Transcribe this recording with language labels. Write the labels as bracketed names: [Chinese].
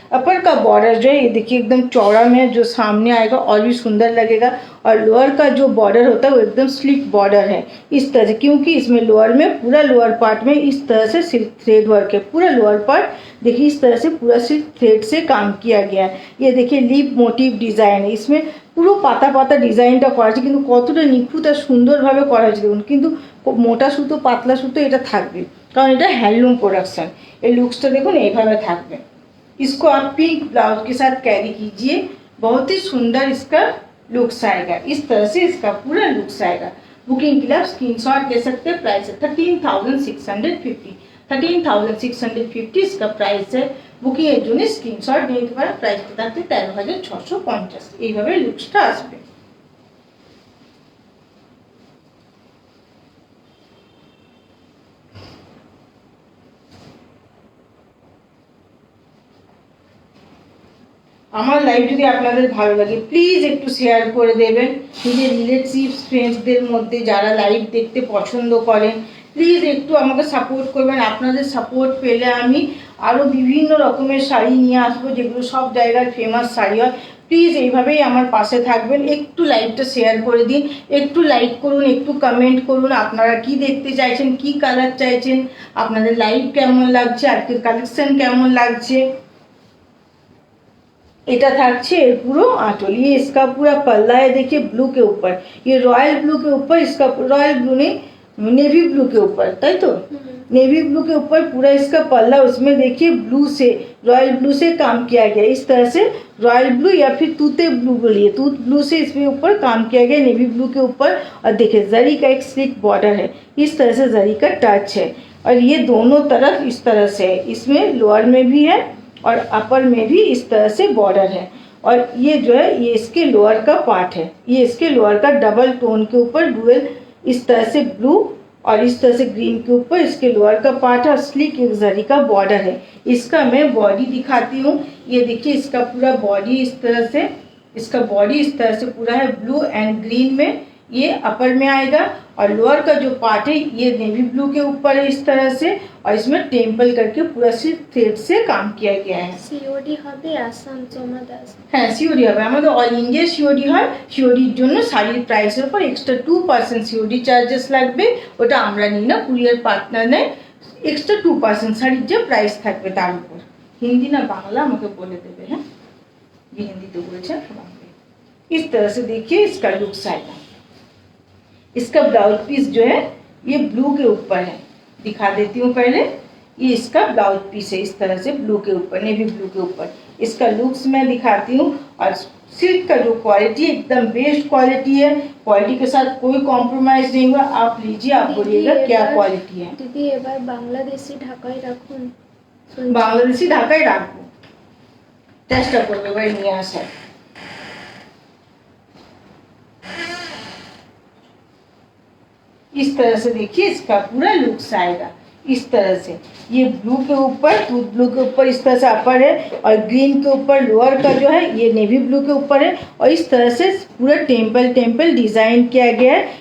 [Hindi] अपर का बॉर्डर जो है ये देखिए एकदम चौड़ा में, जो सामने आएगा और भी सुंदर लगेगा। और लोअर का जो बॉर्डर होता है वो एकदम स्लिक बॉर्डर है इस तरह से, क्योंकि इसमें लोअर में पूरा लोअर पार्ट में इस तरह से सिल्क थ्रेड वर्क है। पूरा लोअर पार्ट देखिए इस तरह से पूरा सिल्क थ्रेड से काम किया गया है। ये देखिए लीफ मोटिव डिजाइन है, इसमें [Bangla] পুরো পাতা পাতা ডিজাইনটা করা আছে, কিন্তু কতটা নিখুঁত আর সুন্দরভাবে করা হয়েছে দেখুন। কিন্তু মোটা সুতো পাতলা সুতো এটা থাকবে, কারণ এটা হ্যান্ডলুম प्रोडक्शन। এই লুকসটা দেখুন এইভাবে থাকবে। [Hindi] इसको आप पिंक ब्लाउज के साथ कैरी कीजिए, बहुत ही सुंदर इसका लुक्स आएगा। इस तरह से इसका पूरा लुक्स आएगा। बुकिंग के लिए आप स्क्रीनशॉट ले सकते हैं। प्राइस है 13,650, 13,650 इसका प्राइस है। [Bangla] বুকিং এর জন্য স্ক্রিনশট নিয়ে নিতে পারেন। প্রাইসটা থাকছে 13,650। এইভাবে লুকসটা আসবে। আমার লাইভ যদি আপনাদের ভালো লাগে প্লিজ একটু শেয়ার করে দেবেন নিজের রিলেটিভস ফ্রেন্ডসদের মধ্যে, যারা লাইভ দেখতে পছন্দ করেন। প্লিজ একটু আমাকে সাপোর্ট করবেন। আপনাদের সাপোর্ট পেলে আমি আরও বিভিন্ন রকমের শাড়ি নিয়ে আসবো, যেগুলো সব জায়গার ফেমাস শাড়ি হয়। প্লিজ এইভাবেই আমার পাশে থাকবেন। একটু লাইভটা শেয়ার করে দিন, একটু লাইক করুন, একটু কমেন্ট করুন আপনারা কি দেখতে চাইছেন, কি কালার চাইছেন, আপনাদের লাইভ কেমন লাগছে, আজকের কালেকশন কেমন লাগছে। এটা থাকছে এর পুরো आंचल। [Hindi] ये इसका पूरा पल्ला है देखिए ब्लू के ऊपर, ये रॉयल ब्लू के ऊपर, इसका रॉयल ब्लू नहीं नेवी ब्लू के ऊपर, ताई तो नेवी ब्लू के ऊपर पूरा इसका पल्ला, उसमें देखिए ब्लू से रॉयल ब्लू से काम किया गया। इस तरह से रॉयल ब्लू या फिर तूते ब्लू बोलिए, तूत ब्लू से इसमें ऊपर काम किया गया नेवी ब्लू के ऊपर। और देखिए जरी का एक स्लिक बॉर्डर है, इस तरह से जरी का टच है। और ये दोनों तरफ इस तरह से है, इसमें लोअर में भी है और अपर में भी इस तरह से बॉर्डर है। और ये जो है ये इसके लोअर का पार्ट है, ये इसके लोअर का डबल टोन के ऊपर डुअल इस तरह से ब्लू और इस तरह से ग्रीन के ऊपर इसके लोअर का पार्ट है और स्लिक एक जरी का बॉर्डर है। इसका मैं बॉडी दिखाती हूँ। ये देखिए इसका पूरा बॉडी इस तरह से, इसका बॉडी इस तरह से पूरा है ब्लू एंड ग्रीन में, ये अपर में आएगा। और लोअर का जो पार्ट है ये नेवी ब्लू के ऊपर है इस तरह से, और इसमें टेम्पल करके पूरा सिल्क थ्रेड से काम किया गया है। [Bangla] সিওডি হবে আসাম জমা দাস। হ্যাঁ সিওডি হবে, আমাদের অল ইন্ডিয়া সিওডি হয়। সিওডির জন্য শাড়ির প্রাইসের উপর এক্সট্রা 2% সিওডি চার্জেস লাগবে, ওটা আমরা নিই না, কুরিয়ার পার্টনার নেয়। এক্সট্রা 2% শাড়ির যে প্রাইস থাকবে তার উপর। [Hindi] हिंदी ना बांग्ला [Bangla] আমাকে বলে দেবে হ্যাঁ [Hindi] ये हिंदी तो बोलছে बांग्ला। इस तरह से देखिए इसका लुक्स आएगा। इसका ब्लाउज पीस जो है ये ब्लू के ऊपर है, दिखा देती हूँ पहले। ये इसका ब्लाउज पीस है इस तरह से ब्लू के ऊपर, नेवी ब्लू के ऊपर। इसका लुक्स मैं दिखाती हूँ। और सिल्क का जो क्वालिटी है एकदम बेस्ट क्वालिटी है, क्वालिटी के साथ कोई कॉम्प्रोमाइज नहीं हुआ। आप लीजिए, आप बोलिएगा क्या क्वालिटी है। [Bangla] दीदी এবার বাংলাদেশি ঢাকায় রাখুন। বাংলাদেশি ঢাকায় রাখবো, চেষ্টা করবো এবার নিয়ে আসার। [Hindi] इस तरह से देखिए इसका पूरा लुक्स आएगा। इस तरह से ये ब्लू के ऊपर, दूध ब्लू के ऊपर इस तरह से अपर है, और ग्रीन के ऊपर लोअर का जो है ये नेवी ब्लू के ऊपर है। और इस तरह से पूरा टेम्पल डिजाइन किया गया है।